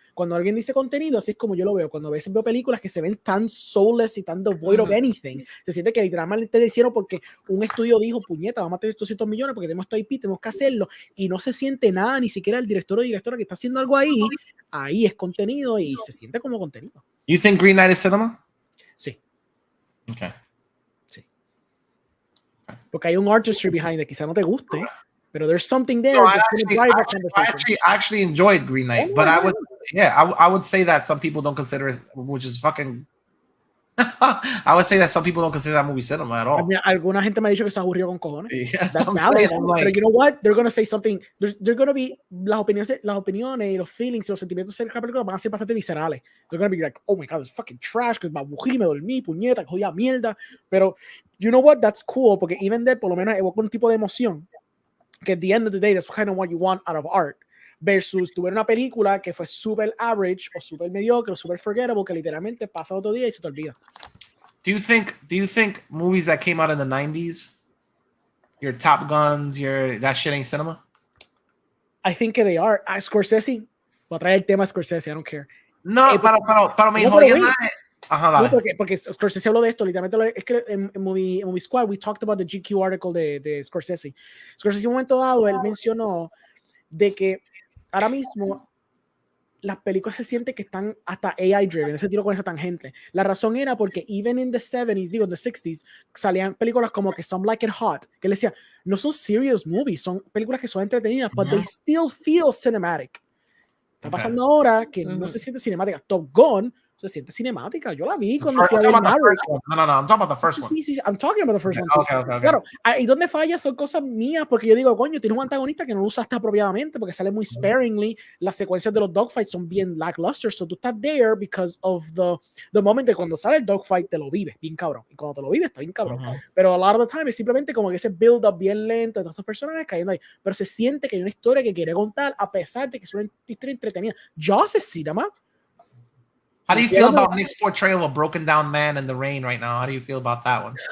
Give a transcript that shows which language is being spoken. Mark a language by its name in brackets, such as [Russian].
[Spanish] Cuando alguien dice contenido, así es como yo lo veo. Cuando veo películas que se ven tan soulless y [English] tan devoid of anything, [Spanish] se siente que literalmente lo hicieron porque un estudio dijo, puñeta, vamos a tener 200 millones porque tenemos esto IP, tenemos que hacerlo, y no se siente nada, ni siquiera el director o directora que está haciendo algo ahí es contenido y se siente como contenido. [English] You think Green Knight is cinema? [Spanish] Sí. [English] Okay. [Spanish] Porque hay un [English] artistry behind it, [Spanish] quizá no te guste, pero [English] there's something there. No, I actually enjoyed Green Knight, but I would say that some people don't consider it, which is fucking. I would say that some people don't consider that movie cinema at all. [Spanish] Alguna gente me ha dicho que se aburrió con cojones. [English] Yeah, that's valid. But you know what? They're gonna say something. They're gonna be [Spanish] las opiniones y los feelings y los sentimientos de la película van a ser bastante viscerales. [English] They're gonna be like, oh my god, it's fucking trash, [Spanish] que me aburrí, me dormí, puñeta, que jodida mierda. [English] Pero you know what? That's cool porque even there [Spanish] por lo menos evoca un tipo de emoción que [English] at the end of the day that's kind of what you want out of art. [Spanish] Versus tu ver una película que fue super average o super mediocre o super forgettable que literalmente pasa otro día y se te olvida. [English] Do you think movies that came out in the 90s, your Top Guns, that shit ain't cinema? I think they are. Scorsese, [Spanish] voy a traer el tema a Scorsese, [English] I don't care. [Spanish] No, pero me jodiendo. No, porque Scorsese habló de esto, literalmente es que en Movie Squad [English] we talked about the GQ article [Spanish] de Scorsese. Scorsese en un momento dado él mencionó de que ahora mismo las películas se sienten que están hasta AI driven, ese tiro con esa tangente. La razón era porque [English] even in the 70s, [Spanish] digo, in the 60s, salían películas como que Some Like It Hot, que le decía, no son serious movies, son películas que son entretenidas, [English] but they still feel cinematic. [Spanish] Está pasando ahora que no se siente cinemática. Top Gun se siente cinemática. Yo la vi cuando fui a ver Maverick. [English] No, I'm talking about the first one. Sí, I'm talking about the first one. Okay. [Spanish] Claro, y donde falla son cosas mías, porque yo digo, coño, tienes un antagonista que no lo usaste apropiadamente, porque sale muy sparingly, las secuencias de los dogfights son bien lackluster, so tú estás there because of the moment de cuando sale el dogfight te lo vives, bien cabrón, y cuando te lo vives está bien cabrón, pero [English] a lot of the time [Spanish] es simplemente como que ese build up bien lento de todos estos personajes cayendo ahí, pero se siente que hay una historia que quiere contar a pesar de que es una historia entretenida. Jaws es cinema. [English] How do you feel about Nick's portrayal of a broken down man in the rain right now? How do you feel about that one?